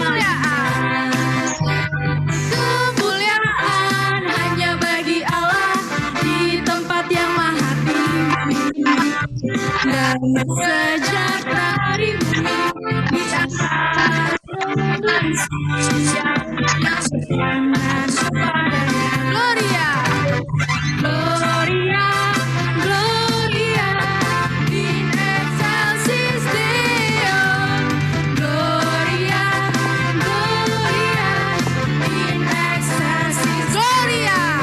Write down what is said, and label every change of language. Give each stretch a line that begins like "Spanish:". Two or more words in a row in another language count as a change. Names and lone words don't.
Indonesian: Kemuliaan hanya bagi Allah di tempat yang maha tinggi. Damai sejahtera di bumi di antara manusia yang berkenan kepadanya.
Latin: Gloria, Gloria, Gloria in excelsis Deo. Gloria, Gloria in excelsis Gloria.